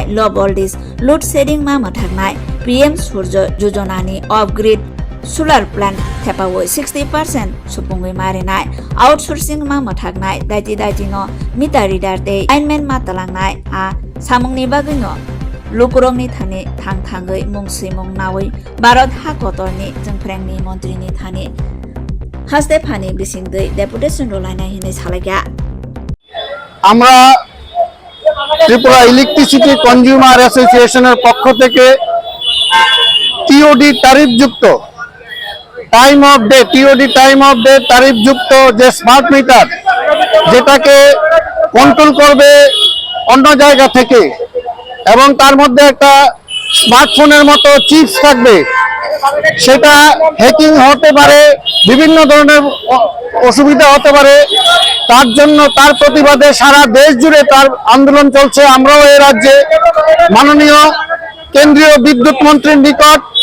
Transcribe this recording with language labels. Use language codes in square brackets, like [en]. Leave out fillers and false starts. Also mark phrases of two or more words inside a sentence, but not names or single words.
[en] low voltage load shedding [trp] मामो थांनाय पीएम सूर्य योजनानि [en] off grid solar plant [trp] थेपावै 60% सुपुंगै मारिनाय आउटसोर्सिंग मामो थांनाय दाइति [en] meter reader [trp] दे लाइनमेन मातलांनाय आ सामुंनि बागैनो लुकुरंनि थानि थांगै मुंसै मुं नावै भारत हाकतनि जोंफ्रेंनि मन्त्रिनि थानि हास्ते फानि बिसिंदै डेपुटेशन रलायनाय हिनै सालायगा [bn] আমরা ত্রিপুরা ইলেকট্রিসিটি কনজিউমার অ্যাসোসিয়েশনের পক্ষ থেকে টিওডি তারিফযুক্ত [en] time of day [bn] তারিফযুক্ত যে স্মার্ট মিটার যেটাকে কন্ট্রোল করবে অন্য জায়গা থেকে এবং তার মধ্যে একটা স্মার্টফোনের মতো চিপস থাকবে সেটা হ্যাকিং হতে পারে বিভিন্ন ধরনের অসুবিধা হতে পারে তার জন্য তার প্রতিবাদে সারা দেশ জুড়ে তার আন্দোলন চলছে আমরাও এই রাজ্যে মাননীয় কেন্দ্রীয় বিদ্যুৎ মন্ত্রীর নিকট